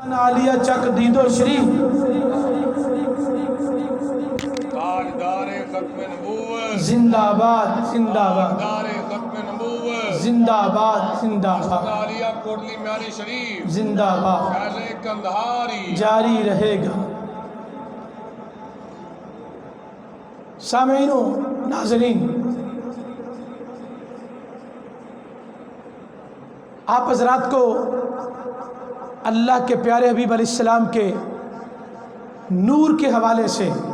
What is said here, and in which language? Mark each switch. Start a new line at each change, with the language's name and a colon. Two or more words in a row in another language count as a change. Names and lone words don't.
Urdu: عالیہ چک دیدو شریف تاجدار ختم نبوت، زندہ باد زندہ باد تاجدار ختم نبوت، زندہ باد زندہ باد عالیہ کوٹلی میاری شریف، زندہ باد فیض کندہاری جاری رہے گا۔ سامعین و ناظرین، آپ حضرات کو اللہ کے پیارے حبیب علیہ السلام کے نور کے حوالے سے